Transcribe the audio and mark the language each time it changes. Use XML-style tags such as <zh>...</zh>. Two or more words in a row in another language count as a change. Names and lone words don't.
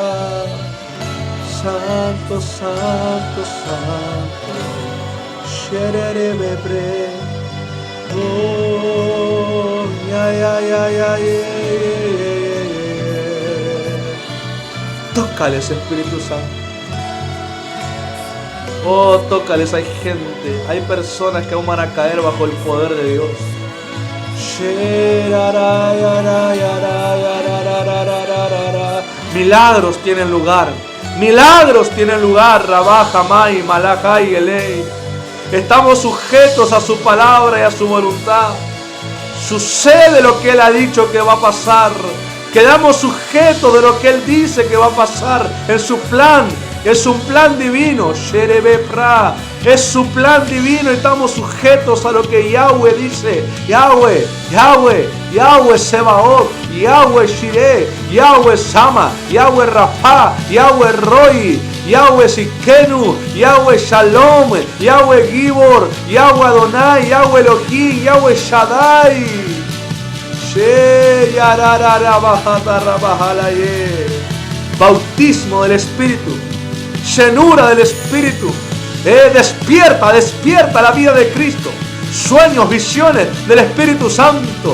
<es>Santo, santo, santo. Shererebe, bre. Oh, ya, ya, ya, ya, ya. Tócales, Espíritu Santo. Oh, tócales, hay gente, hay personas que aún van a caer bajo el poder de Dios. Milagros tienen lugar. Milagros tienen lugar. Rabá, Jamai, Malachai, Elei. Estamos sujetos a su palabra y a su voluntad. Sucede lo que Él ha dicho que va a pasar. Quedamos sujetos de lo que Él dice que va a pasar en su plan. Es un plan divino. Sherebepra. Es su plan divino. Estamos sujetos a lo que Yahweh dice. Yahweh, Yahweh, Yahweh Sebaot, Yahweh Shireh, Yahweh Sama, Yahweh Rafa, Yahweh Roi, Yahweh Sikenu, Yahweh Shalom, Yahweh Gibor, Yahweh Adonai, Yahweh Elohim, Yahweh Shaddai. Bautismo del Espíritu. Llenura del Espíritu. Despierta, despierta la vida de Cristo. Sueños, visiones del Espíritu Santo.</es>